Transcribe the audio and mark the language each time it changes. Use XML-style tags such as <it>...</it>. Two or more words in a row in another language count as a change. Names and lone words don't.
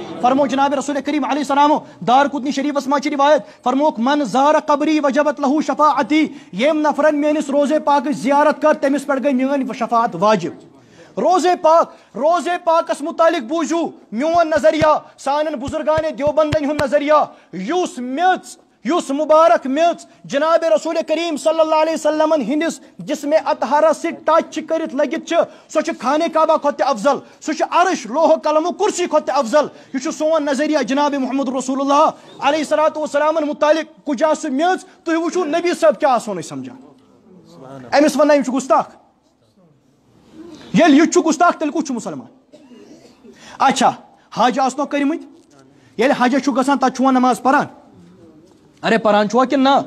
<ks>فرمو جناب رسول کریم علیہ السلامو دار قطنی شریفس منٛز چھِ روایت، فرموک</ks> <ar>من زار قبری وجبت لہو شفاعتی،</ar> <ks>ییٚمۍ نفرن میٲنِس روزے پاکٕچ زیارت کٔر تٔمِس پٮ۪ٹھ گٔے میٲنۍ شفاعت واجب. روزے پاکس متعلق بوٗزِو میون نظریہ، سانٮ۪ن بزرگانِ دیوبندن ہُنٛد نظریہ. یُس میٚژ، یُس مبارک میٚژ جناب رسول کریم</ks> <ar>صلی اللہ علیہ وسلم</ar> <ks>ہندس جسم اطہرس سۭتۍ ٹچ چھِ کٔرِتھ لٔگِتھ چھِ، سۄ چھِ خانہ کعبہ کھۄتہٕ تہِ افضل، سۄ چھِ عرش لوہ قلم کرسی کھۄتہٕ تہِ افضل. یہ چھُ سون نظریہ جناب محمد رسول اللہ</ks> <ar>علیہ الصلوۃ والسلام</ar> <ks>متعلق. کُجا سُہ میٚژ تُہۍ وٕچھِو نبی صٲب کیٛاہ آسون أسۍ سمجھان. أمِس ونان یِم چھِ گُستاخ. ییٚلہِ یہِ چھُ گُستاخ تیٚلہِ کُس چھُ مُسلمان؟ اچھا حج آسنو کٔرمٕتۍ، ییٚلہِ حجس چھُ گژھان تتہِ چھُوا نماز پران؟ ارے پران چھُوا کِنہٕ نہ؟</ks>